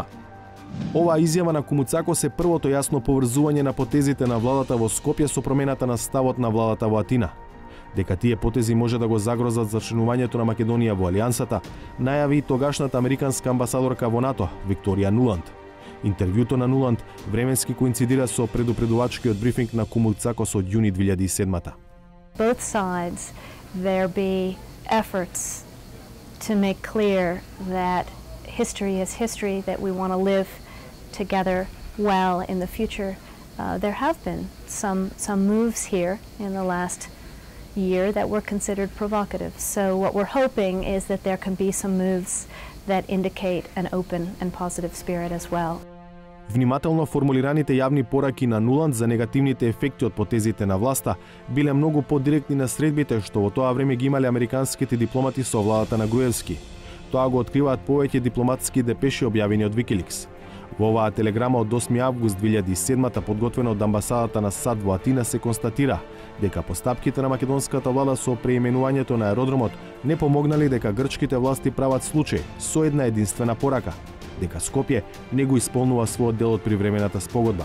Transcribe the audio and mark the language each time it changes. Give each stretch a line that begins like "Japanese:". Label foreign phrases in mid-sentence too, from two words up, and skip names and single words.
Macedonian: Оваа изјава на Кумуцакос е првото јасно поврзување на потезите на владата во Скопје со промената на ставот на владата во Атина. Дека тие потези може да го загрозат зачленувањето на Македонија во алијансата, најави и тогашната американска амбасадорка во НАТО, Викторија Нуланд. Интервјуто на Нуланд временски коинцидира со предупредувачкиот брифинг на Кумуцакос од јуни 2007.
English: Both sides there be efforts to make clear that history is history, that we want to live together well in the future. There have been some moves here in the last year that were considered provocative. So what we're hoping is that there can be some moves that indicate an open and positive spirit as well.
Macedonian: Внимателно формулираните јавни пораки на Нуланд за негативните ефекти од потезите на власта биле многу подиректни на средбите што во тоа време ги имале американските дипломати со владата на Груевски. Тоа го откриваат повеќе дипломатски депеши објавени од Wikileaks. Во оваа телеграма од 8 август 2007 подготвена од амбасадата на САД во Атина се констатира дека постапките на македонската влада со преименувањето на аеродромот не помогнале, дека грчките власти прават случај со една единствена порака, дека Скопје не го исполнува својот дел од привремената спогодба.